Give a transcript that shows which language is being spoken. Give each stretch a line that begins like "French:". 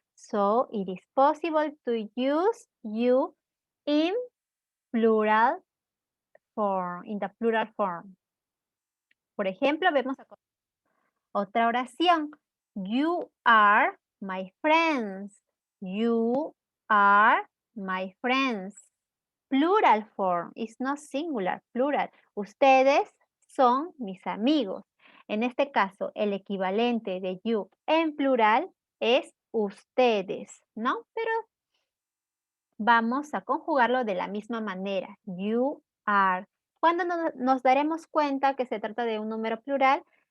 English: So, it is possible to use you in plural form, in the plural form.
Spanish: Por ejemplo, vemos otra oración.
English: You are my friends. You are my friends. Plural form, is not singular, plural.
Spanish: Ustedes son mis amigos. En este caso, el equivalente de you en plural es ustedes, ¿no? Pero vamos a conjugarlo de la misma manera.
English: You are.
Spanish: ¿Cuándo nos daremos cuenta que se trata de un número plural?